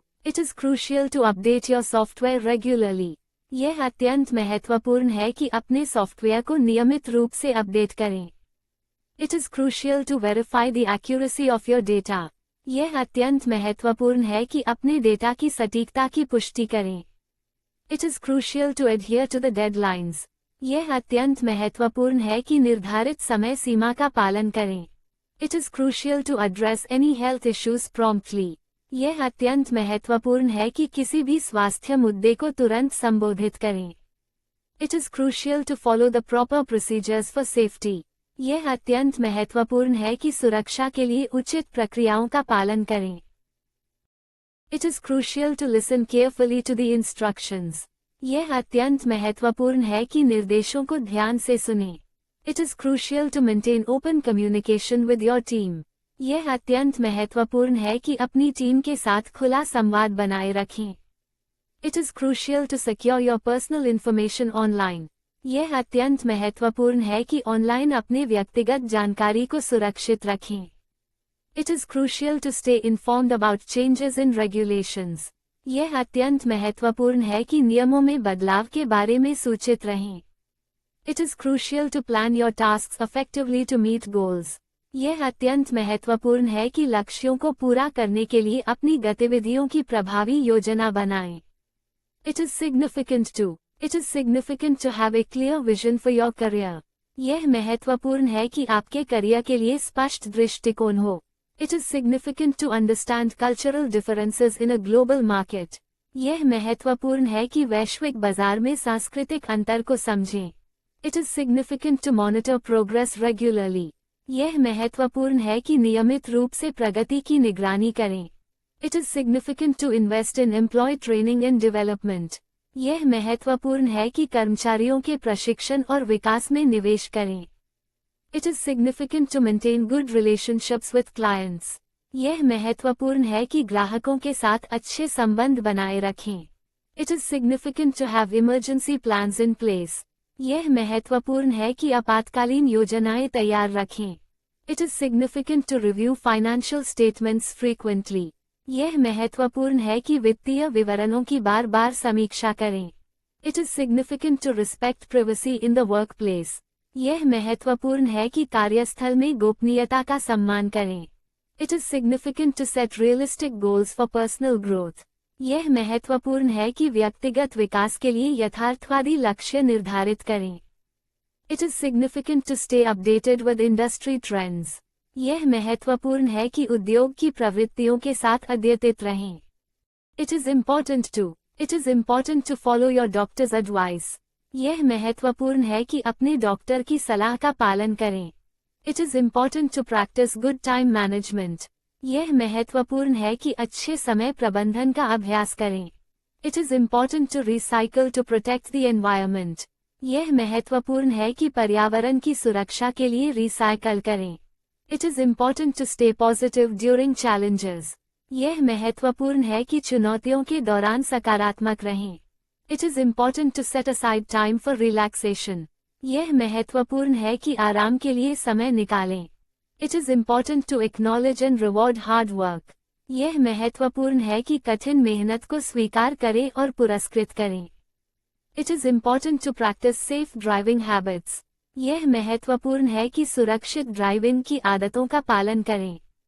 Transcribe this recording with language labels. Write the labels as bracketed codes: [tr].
[en] It is crucial to update your software regularly. [hi] यह अत्यंत महत्वपूर्ण है कि अपने सॉफ्टवेयर को नियमित रूप से अपडेट करें। [en] It is crucial to verify the accuracy of your data. [hi] यह अत्यंत महत्वपूर्ण है कि अपने डेटा की सटीकता की पुष्टि करें। [en] It is crucial to adhere to the deadlines. [hi] यह अत्यंत महत्वपूर्ण है कि निर्धारित समय सीमा का पालन करें। [en] It is crucial to address any health issues promptly. [hi] यह अत्यंत महत्वपूर्ण है कि किसी भी स्वास्थ्य मुद्दे को तुरंत संबोधित करें। [en] It is crucial to follow the proper procedures for safety. [hi] यह अत्यंत महत्वपूर्ण है कि सुरक्षा के लिए उचित प्रक्रियाओं का पालन करें। [en] It is crucial to listen carefully to the instructions. [hi] यह अत्यंत महत्वपूर्ण है कि निर्देशों को ध्यान से सुनें। [en] It is crucial to maintain open communication with your team. [hi] यह अत्यंत महत्वपूर्ण है कि अपनी टीम के साथ खुला संवाद बनाए रखें। [en] It is crucial to secure your personal information online. [hi] यह अत्यंत महत्वपूर्ण है कि ऑनलाइन अपने व्यक्तिगत जानकारी को सुरक्षित रखें। [en] It is crucial to stay informed about changes in regulations. [hi] यह अत्यंत महत्वपूर्ण है कि नियमों में बदलाव के बारे में सूचित रहें। [en] It is crucial to plan your tasks effectively to meet goals. [hi] यह अत्यंत महत्वपूर्ण है कि लक्ष्यों को पूरा करने के लिए अपनी गतिविधियों की प्रभावी योजना बनाएं। [en] It is significant to have a clear vision for your career. [hi] यह महत्वपूर्ण है कि आपके करियर के लिए स्पष्ट दृष्टिकोण हो। [en] It is significant to understand cultural differences in a global market. [hi] यह महत्वपूर्ण है कि वैश्विक बाजार में सांस्कृतिक अंतर को समझें। [en] It is significant to monitor progress regularly. [hi] यह महत्वपूर्ण है कि नियमित रूप से प्रगति की निगरानी करें। [en] It is significant to invest in employee training and development. [hi] यह महत्वपूर्ण है कि कर्मचारियों के प्रशिक्षण और विकास में निवेश करें। [en] It is significant to maintain good relationships with clients. [hi] यह महत्वपूर्ण है कि ग्राहकों के साथ अच्छे संबंध बनाए रखें। [en] It is significant to have emergency plans in place. [hi] यह महत्वपूर्ण है कि आपातकालीन योजनाएं तैयार रखें। [en] It is significant to review financial statements frequently. [hi] यह महत्वपूर्ण है कि वित्तीय विवरणों की बार-बार समीक्षा करें। [en] It is significant to respect privacy in the workplace. [hi] यह महत्वपूर्ण है कि कार्यस्थल में गोपनीयता का सम्मान करें। [en] It is significant to set realistic goals for personal growth. [hi] यह महत्वपूर्ण है कि व्यक्तिगत विकास के लिए यथार्थवादी लक्ष्य निर्धारित करें। [en] It is significant to stay updated with industry trends. [hi] यह महत्वपूर्ण है कि उद्योग की प्रवृत्तियों के साथ अद्यतित रहें। [en] It is important to follow your doctor's advice. [hi] यह महत्वपूर्ण है कि अपने डॉक्टर की सलाह का पालन करें। [en] It is important to practice good time management. [hi] यह महत्वपूर्ण है कि अच्छे समय प्रबंधन का अभ्यास करें। [en] It is important to recycle to protect the environment. [hi] यह महत्वपूर्ण है कि पर्यावरण की सुरक्षा के लिए रिसाइकल करें। [en] It is important to stay positive during challenges. [hi] यह महत्वपूर्ण है कि चुनौतियों के दौरान सकारात्मक रहें। [en] It is important to set aside time for relaxation. [hi] यह महत्वपूर्ण है कि आराम के लिए समय निकालें। [en] It is important to acknowledge and reward hard work. [hi] यह महत्वपूर्ण है कि कठिन मेहनत को स्वीकार करें और पुरस्कृत करें। [en] It is important to practice safe driving habits. [hi] यह महत्वपूर्ण है कि सुरक्षित ड्राइविंग की आदतों का पालन करें।